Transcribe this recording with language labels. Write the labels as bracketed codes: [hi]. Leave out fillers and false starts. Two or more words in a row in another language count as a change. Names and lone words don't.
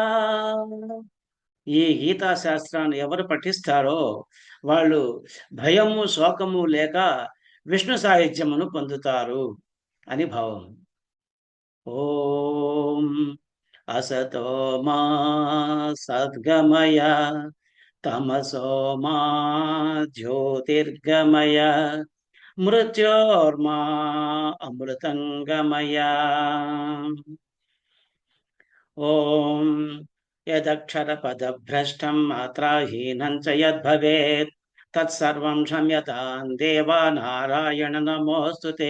[te] ఈ గీతాశాస్త్రాన్ని ఎవరు పఠిస్తారో వాళ్ళు భయము, శోకము లేక విష్ణు సాహిత్యమును పొందుతారు అని భావం. [sa] ఓం అసతో మా సద్గమయ तमसो मा ज्योतिर्गमय मृत्योर्मा अमृतंगमय। ओम यदक्षरपदभ्रष्टं मात्राहीनं च यद्भवेत् तत्सर्वं क्षम्यतां देवा नारायण नमोऽस्तु ते।